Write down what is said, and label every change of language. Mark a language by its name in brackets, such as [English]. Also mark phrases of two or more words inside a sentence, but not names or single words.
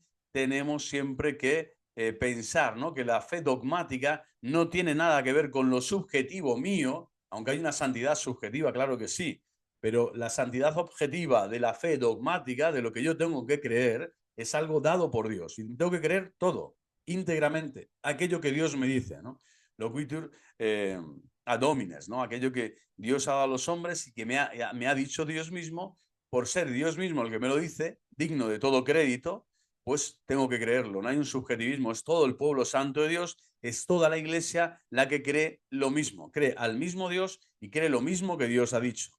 [Spanish] Tenemos siempre que pensar, ¿no? Que la fe dogmática no tiene nada que ver con lo subjetivo mío, aunque hay una santidad subjetiva, claro que sí, pero la santidad objetiva de la fe dogmática, de lo que yo tengo que creer, es algo dado por Dios y tengo que creer todo, íntegramente, aquello que Dios me dice, ¿no? [Latin] Loquitur ad homines, [Spanish] ¿no? Aquello que Dios ha dado a los hombres y que me ha dicho Dios mismo, por ser Dios mismo el que me lo dice, digno de todo crédito, pues tengo que creerlo. No hay un subjetivismo, es todo el pueblo santo de Dios, es toda la iglesia la que cree lo mismo, cree al mismo Dios y cree lo mismo que Dios ha dicho.